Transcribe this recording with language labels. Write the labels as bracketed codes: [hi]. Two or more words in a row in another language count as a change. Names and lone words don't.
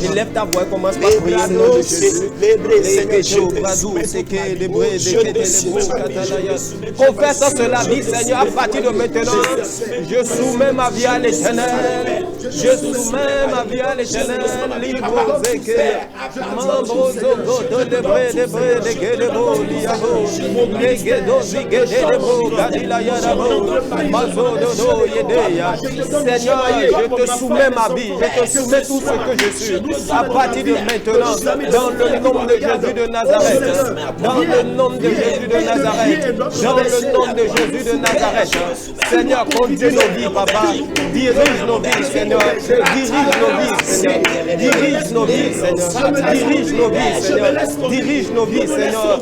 [fr] Je lève ta voix et commence par prier au nom de Jésus. Confesse cela, dit Seigneur, à partir de maintenant, je soumets ma vie à l'Éternel. Je soumets ma vie à l'Éternel. Libre zeke, mambo zogo, debre, degedo, liabo, degedo, zigedebo, gadilaya dabo, mazo dodo yedeya. Seigneur, je te soumets ma vie, je te soumets tout ce que je suis. À partir de maintenant, dans le nom de Jésus de Nazareth, dans le nom de Jésus de Nazareth, dans le nom de Jésus de Nazareth, Seigneur, conduis nos vies, papa, dirige nos vies, Seigneur, dirige nos vies, Seigneur, dirige nos vies, Seigneur, dirige nos vies, Seigneur, dirige nos vies, Seigneur.